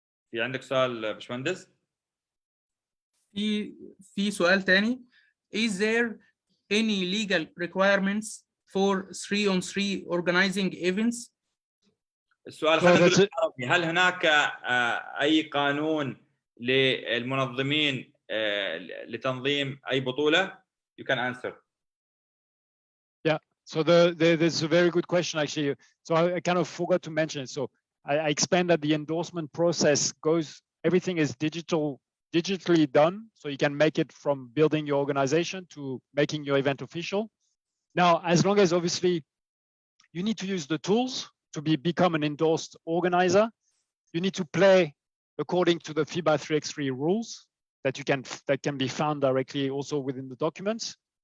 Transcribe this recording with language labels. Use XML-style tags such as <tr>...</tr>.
<ar>في عندك سؤال باشمهندس؟ في سؤال تاني.</ar> <en>Is there any legal requirements for 3-on-3 organizing events?</en> <ar>السؤال خلينا نقول بالعربي، هل هناك أي قانون للمنظمين لتنظيم أي بطولة؟</ar> <en>You can answer. Yeah. So there's a very good question actually. So I kind of forgot to mention it. So I explained that the endorsement process everything is digitally done. So you can make it from building your organization to making your event official. Now, as long as obviously you need to use the tools to become an endorsed organizer, you need to play according to the FIBA 3x3 rules that can be found directly also within the documents.</en>